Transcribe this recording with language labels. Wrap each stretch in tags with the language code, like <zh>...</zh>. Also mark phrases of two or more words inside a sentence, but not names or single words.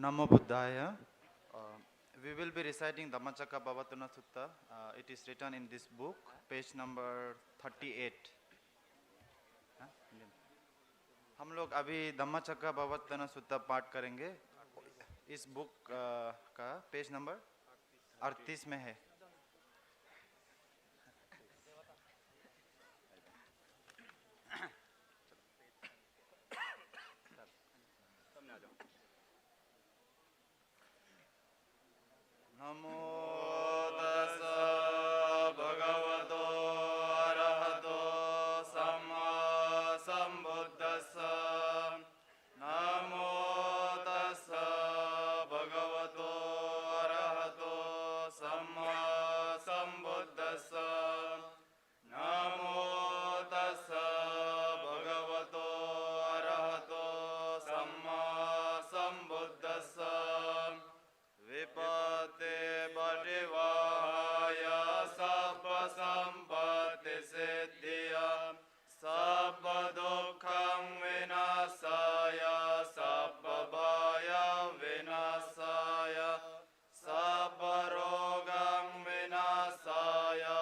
<en>Namo Buddhaya. We will be reciting Dhammacakkappavattana Sutta. It is written in this book, page number 38.</en> <hi>हम लोग अभी धम्मचक्कपवत्तन सुत्ता पाठ करेंगे. इस बुक का पेज नंबर 38 में है.</hi> <pi>नमो तस्सा भगवतो अरहतो सम्मा सम्बुद्धस्सा. नमो तस्सा भगवतो अरहतो सम्मा सम्बुद्धस्सा. नमो तस्सा भगवतो अरहतो सम्मा सम्बुद्धस्सा. विपत्ति परिवाहाय सर्व संपत्ति सिद्धिया सर्व दुःखं विनाशाय सर्व भय विनाशाय सर्व रोगं विनाशाय</pi>